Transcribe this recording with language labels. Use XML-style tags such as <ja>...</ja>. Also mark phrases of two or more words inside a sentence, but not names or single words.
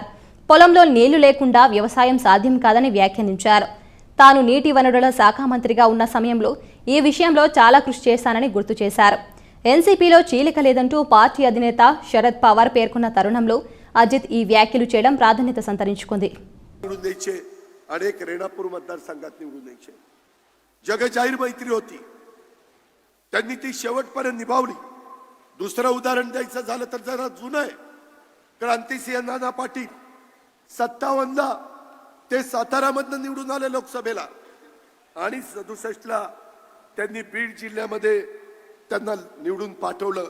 <te>పొలంలో నీళ్లు లేకుండా వ్యవసాయం సాధ్యం కాదని వ్యాఖ్యానించారు. తాను నీటి వనరుల శాఖ మంత్రిగా ఉన్న సమయంలో ఈ విషయంలో చాలా కృషి చేశానని గుర్తు చేశారు. ఎన్సీపీలో చీలిక లేదంటూ పార్టీ అధినేత శరద్ పవార్ పేర్కొన్న తరుణంలో అజిత్ ఈ వ్యాఖ్యలు చేయడం ప్రాధాన్యత సంతరించుకుంది.</te> <mr>अनेक रेणापूर मतदारसंघात निवडून द्यायचे. जगजाहीर मैत्री होती, त्यांनी ती शेवटपर्यंत निभावली. दुसरं उदाहरण द्यायचं झालं तर जरा जुनं आहे. क्रांतिसिंह नाना पाटील 57ला ते सातारामधनं निवडून आले लोकसभेला आणि 67ला त्यांनी बीड जिल्ह्यामध्ये त्यांना निवडून पाठवलं.</mr>